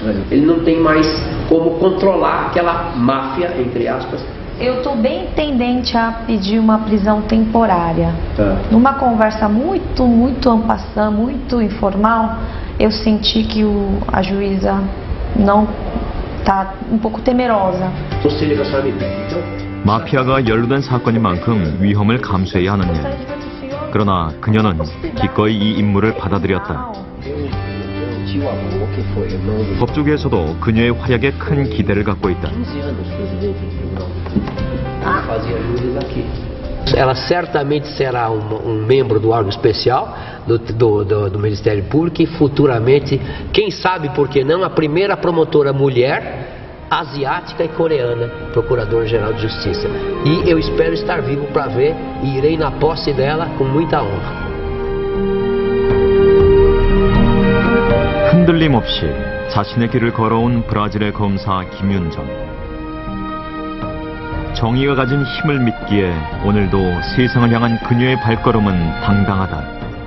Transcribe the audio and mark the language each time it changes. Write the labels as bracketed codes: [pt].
[pt] Ele não tem mais como controlar aquela máfia, entre aspas. Eu estou bem tendente a pedir uma prisão temporária. Numa conversa muito en passant, muito informal, eu senti que a juíza não está um pouco temerosa. [ko] 마피아가 연루된 사건인 만큼 위험을 감수해야 하는 일. 그러나 그녀는 기꺼이 이 임무를 받아들였다. 법조계에서도 그녀의 활약에 큰 기대를 갖고 있다. [pt] Ela certamente será membro do órgão especial do Ministério Público e futuramente, quem sabe por que não, a primeira promotora mulher asiática e coreana, Procuradora-Geral de Justiça. E eu espero estar vivo para ver e irei na posse dela com muita honra. [ko] 흔들림 없이 자신의 길을 걸어온 브라질의 검사 김윤정. 정의가 가진 힘을 믿기에 오늘도 세상을 향한 그녀의 발걸음은 당당하다.